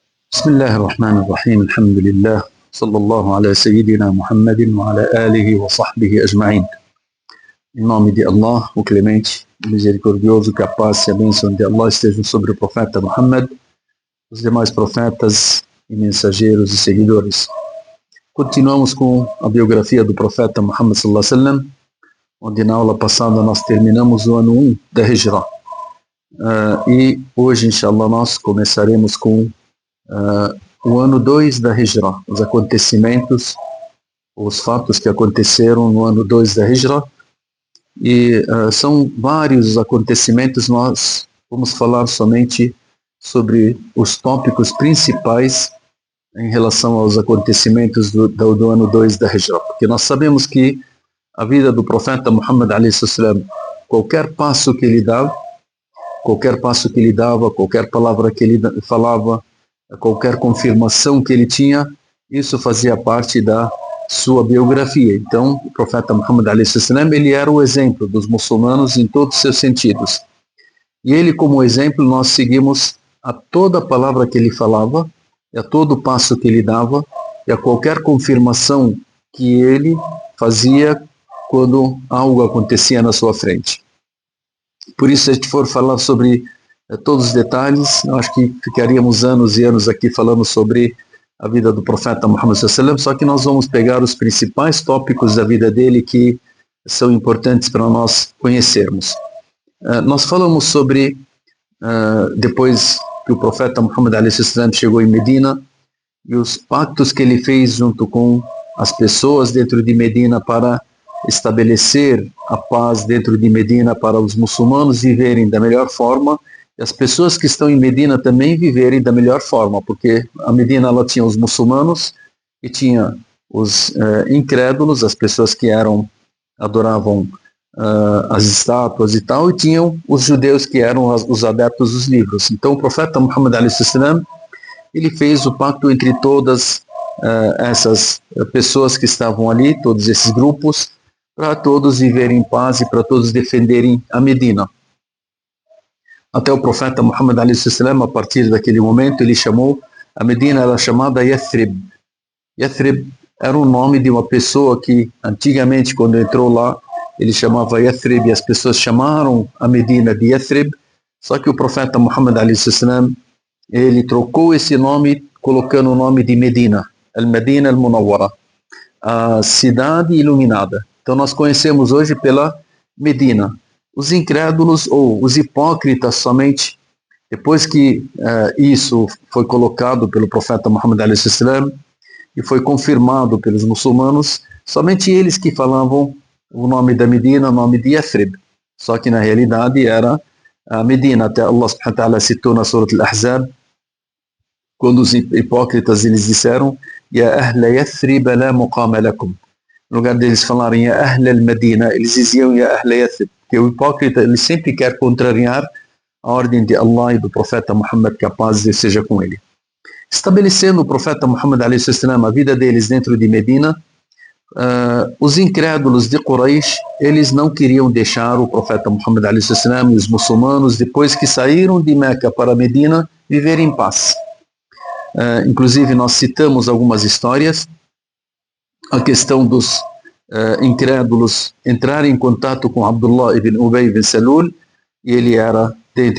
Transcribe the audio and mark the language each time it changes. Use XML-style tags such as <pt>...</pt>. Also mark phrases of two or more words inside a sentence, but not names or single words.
<ar>بسم الله الرحمن الرحيم الحمد لله صلى الله على سيدنا محمد وعلى آله وصحبه أجمعين.</ar> <pt>Em nome de Allah, o Clemente, o Misericordioso, que a paz e a bênção de Allah estejam sobre o profeta Muhammad, os demais profetas e mensageiros e seguidores. Continuamos com a biografia do profeta Muhammad</pt> <ar>صلى الله عليه وسلم,</ar> <pt>onde na aula passada nós terminamos o ano 1 da Hijra. E hoje, inshallah, nós começaremos com o ano 2 da Hijra, os acontecimentos, os fatos que aconteceram no ano 2 da Hijra. E são vários acontecimentos, nós vamos falar somente sobre os tópicos principais em relação aos acontecimentos do ano 2 da Hijra, porque nós sabemos que a vida do profeta Muhammad</pt> <ar>عليه السلام,</ar> <pt>qualquer passo que ele dava, qualquer palavra que ele falava, qualquer confirmação que ele tinha, isso fazia parte da sua biografia. Então, o profeta Muhammad</pt> <ar>عليه السلام,</ar> <pt>ele era o exemplo dos muçulmanos em todos os seus sentidos. E ele, como exemplo, nós seguimos a toda palavra que ele falava, e a todo passo que ele dava, e a qualquer confirmação que ele fazia quando algo acontecia na sua frente. Por isso, se a gente for falar sobre todos os detalhes, eu acho que ficaríamos anos e anos aqui falando sobre a vida do profeta Muhammad</pt> <ar>صلى الله عليه وسلم,</ar> <pt>só que nós vamos pegar os principais tópicos da vida dele que são importantes para nós conhecermos. Nós falamos sobre, depois que o profeta Muhammad</pt> <ar>عليه وسلم</ar> <pt>chegou em Medina, e os pactos que ele fez junto com as pessoas dentro de Medina para estabelecer a paz dentro de Medina, para os muçulmanos viverem da melhor forma, e as pessoas que estão em Medina também viverem da melhor forma, porque a Medina ela tinha os muçulmanos e tinha os incrédulos, as pessoas que adoravam as estátuas e tal, e tinham os judeus que eram os adeptos dos livros. Então o profeta Muhammad</pt> <ar>عليه السلام,</ar> <pt>ele fez o pacto entre todas essas pessoas que estavam ali, todos esses grupos, para todos viverem em paz e para todos defenderem a Medina. Até o profeta Muhammad</pt> <ar>عليه السلام,</ar> <pt>a partir daquele momento, ele chamou a Medina, era chamada Yathrib. Yathrib era o nome de uma pessoa que antigamente, quando entrou lá, ele chamava Yathrib, e as pessoas chamaram a Medina de Yathrib, só que o profeta Muhammad</pt> <ar>عليه السلام,</ar> <pt>ele trocou esse nome, colocando o nome de Medina, Al-Medina Al-Munawwara, a cidade iluminada. Então nós conhecemos hoje pela Medina. Os incrédulos ou os hipócritas somente, depois que isso foi colocado pelo profeta Muhammad</pt> <ar>عليه السلام</ar> <pt>e foi confirmado pelos muçulmanos, somente eles que falavam o nome da Medina, o nome de Yathrib. Só que na realidade era a Medina. Até Allah</pt> <ar>سبحانه وتعالى</ar> <pt>citou na Surah Al-Ahzab, quando os hipócritas eles disseram:</pt> <ar>يا أهل يثرب لا مقام لكم.</ar> <pt>No lugar deles falarem</pt> <ar>يا أهل المدينة,</ar> <pt>eles diziam</pt> <ar>يا أهل يثرب.</ar> <pt>Porque o hipócrita ele sempre quer contrariar a ordem de Allah e do profeta Muhammad, que a paz seja com ele. Estabelecendo o profeta Muhammad</pt> <ar>عليه السلام,</ar> <pt>a vida deles dentro de Medina, os incrédulos de Quraysh, eles não queriam deixar o profeta Muhammad</pt> <ar>عليه السلام</ar> <pt>e os muçulmanos, depois que saíram de Meca para Medina, viver em paz. Inclusive nós citamos algumas histórias, a questão dos incrédulos entrarem em contato com Abdullah ibn Ubay ibn Salul, e ele era dentre</pt>